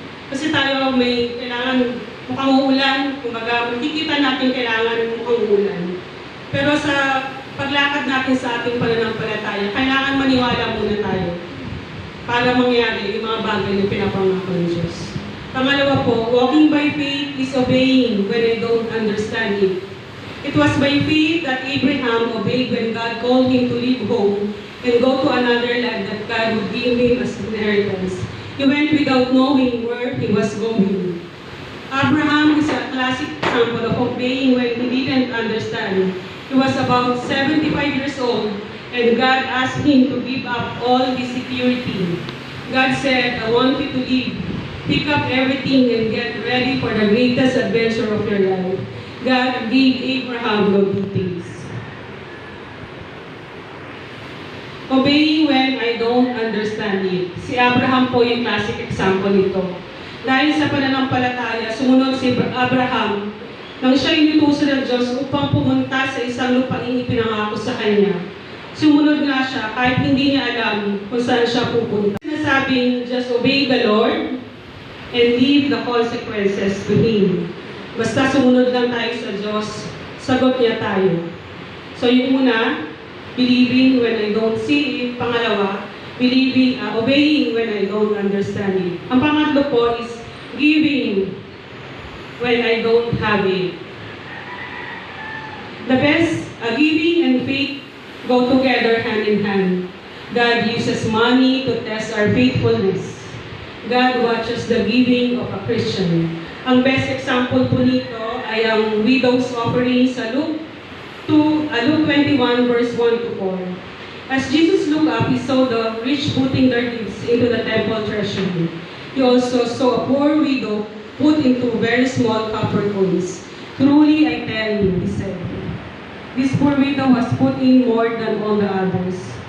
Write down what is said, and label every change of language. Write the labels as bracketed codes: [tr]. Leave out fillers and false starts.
[tl] Kasi tayo may kailangan mukhang uulan, kumbaga makikita natin kailangan mukhang uulan. Pero sa paglakad natin sa ating pananampalataya, kailangan maniwala muna tayo para mangyari yung mga bagay na pinapangako ng Diyos. Pangalawa po, [en] walking by faith is obeying when I don't understand it. It was by faith that Abraham obeyed when God called him to leave home and go to another land that God would give him as inheritance. He went without knowing where he was going. Abraham is a classic example of obeying when he didn't understand. He was about 75 years old and God asked him to give up all his security. God said, I want you to leave. Pick up everything and get ready for the greatest adventure of your life. God gave Abraham no details. Obeying when I don't understand it. [tl] Si Abraham po yung [en] classic example [tl] nito. Dahil sa pananampalataya, sumunod si Abraham nang siya inutusan ng Diyos upang pumunta sa isang lupaing ipinangako sa kanya. Sumunod nga siya kahit hindi niya alam kung saan siya pupunta. [en] Sinasabing, just obey the Lord and leave the consequences to Him. [tl] Basta sumunod lang tayo sa Diyos, sagot niya tayo. So yung una, [en] believing when I don't see it. Pangalawa, obeying when I don't understand it. [tl] Ang pangatlo po [en] is giving when I don't have it. The best, giving and faith go together hand in hand. God uses money to test our faithfulness. God watches the giving of a Christian. [tl] Ang best example po nito ay ang [en] widow's offering [tl] sa Luke 21 verse 1 to 4. [en] As Jesus looked up, he saw the rich putting their gifts into the temple treasury. He also saw a poor widow put into very small copper coins. Truly I tell you, he said, this poor widow has put in more than all the others.